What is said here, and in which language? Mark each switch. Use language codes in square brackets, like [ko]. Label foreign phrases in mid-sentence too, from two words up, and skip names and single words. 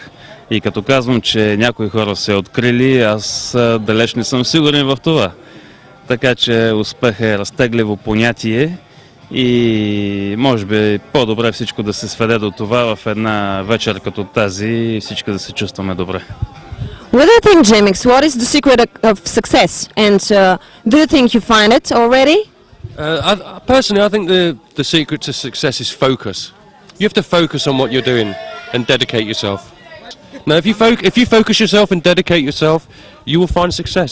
[bg] И като казвам, че някои хора са я открили, аз далеч не съм сигурен в това. Така че успеха е разтегливо понятие и може би по-добре всичко да се сведе до това в една вечер като тази и всички да се чувстваме добре. [en] What do you think, Jimix? What is the secret of success? And do you think you find it already? Personally, I think the secret to success is focus. You have to focus on what you're doing and dedicate yourself. Now, if you focus yourself and dedicate yourself, you will find success.